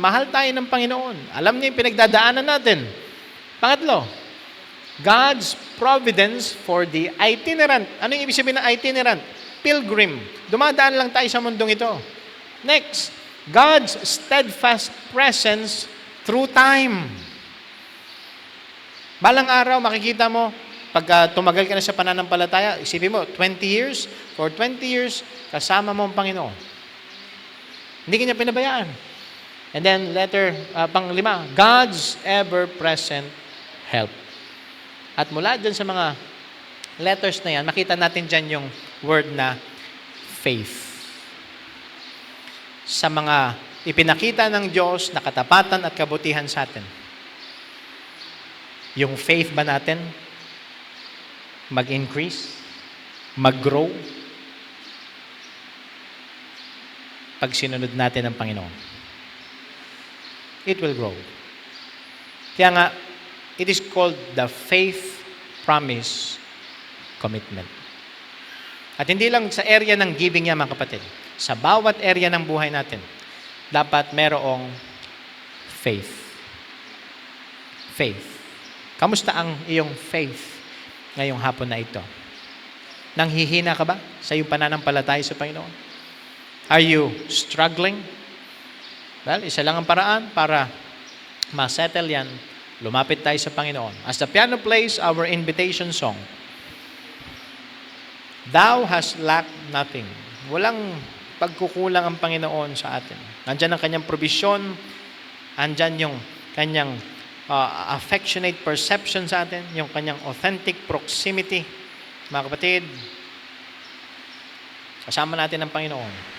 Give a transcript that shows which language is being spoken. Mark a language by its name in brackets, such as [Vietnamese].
[Filipino] Mahal tayo ng Panginoon. Alam niya yung pinagdadaanan natin. Pangatlo, God's providence for the itinerant. Ano yung ibig sabihin ng itinerant? Pilgrim. Dumadaan lang tayo sa mundong ito. [English] Next, God's steadfast presence through time. [Filipino] Balang araw, makikita mo, pag tumagal ka na sa pananampalataya, isipin mo, 20 years, for 20 years, kasama mo ang Panginoon. Hindi ka niya pinabayaan. [English] And then, pang-5, God's ever-present help. [Filipino] At mula dyan sa mga letters na yan, makita natin dyan yung word na faith. Sa mga ipinakita ng Diyos na katapatan at kabutihan sa atin. Yung faith ba natin mag-increase, mag-grow, pag sinunod natin ang Panginoon? It will grow. [English] Kaya nga, it is called the faith promise commitment. [Filipino] At hindi lang sa area ng giving yan, mga kapatid. Sa bawat area ng buhay natin, dapat merong faith. Faith. Kamusta ang iyong faith ngayong hapon na ito? Nanghihina ka ba sa iyong pananampalataya sa Panginoon? Are you struggling? Well, isa lang ang paraan para ma-settle yan. Lumapit tayo sa Panginoon. [English] As the piano plays our invitation song, Thou hast lacked nothing. [Filipino] Walang pagkukulang ang Panginoon sa atin. Nandyan ang kanyang provision, andyan yung kanyang affectionate perception sa atin, yung kanyang authentic proximity. Mga kapatid, kasama natin ang Panginoon.